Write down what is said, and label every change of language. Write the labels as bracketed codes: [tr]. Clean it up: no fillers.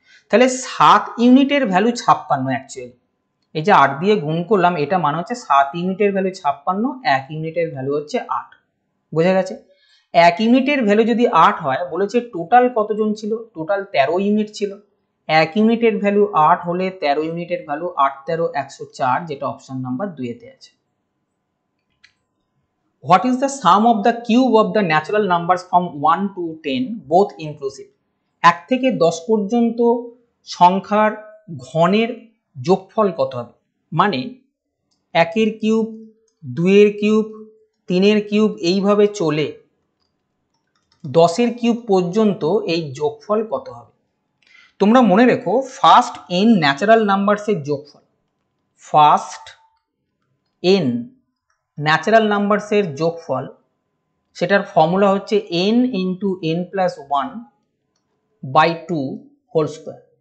[bn] তাহলে 7 ইউনিটের value 56 actually, এই যে 8 দিয়ে গুণ করলাম, এটা মানে হচ্ছে 7 ইউনিটের ভ্যালু 56, 1 ইউনিটের ভ্যালু হচ্ছে 8। বোঝা গেছে। 1 ইউনিটের ভ্যালু যদি 8 হয়, বলেছে টোটাল কতজন ছিল, টোটাল 13 ইউনিট ছিল। 1 ইউনিটের ভ্যালু 8 হলে 13 ইউনিটের ভ্যালু 8 13 104, যেটা অপশন নাম্বার 2-তে আছে। [en] What is the sum of the cube of the natural numbers from 1 to 10 both inclusive? [bn] 1 থেকে 10 পর্যন্ত সংখ্যার ঘনের যোগফল কত হবে, মানে 1 এর কিউব, 2 এর কিউব, 3 এর কিউব, এইভাবে চলে 10 কিউব পর্যন্ত এই যোগফল কত হবে? তোমরা মনে রেখো ফার্স্ট n ন্যাচারাল নাম্বারসের যোগফল, ফার্স্ট n ন্যাচারাল নাম্বারসের যোগফল, সেটার ফর্মুলা হচ্ছে n into n plus 1/2 whole square.